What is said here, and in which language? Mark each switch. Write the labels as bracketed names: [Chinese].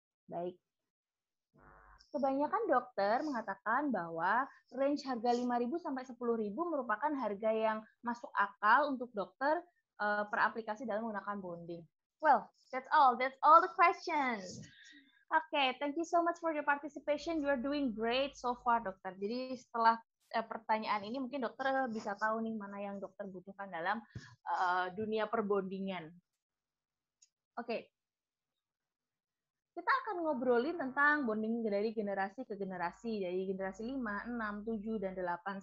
[Indonesian] Baik. Kebanyakan dokter mengatakan bahwa range harga 5.000 sampai 10.000 merupakan harga yang masuk akal untuk dokter per aplikasi dalam menggunakan bonding. [English] Well, that's all. That's all the questions. Okay, thank you so much for your participation. You are doing great so far, dokter. [Indonesian] Jadi setelah pertanyaan ini mungkin dokter bisa tahu nih mana yang dokter butuhkan dalam dunia perbondingan. Oke. Kita akan ngobrolin tentang bonding dari generasi ke generasi, dari generasi 5, 6, 7, dan 8.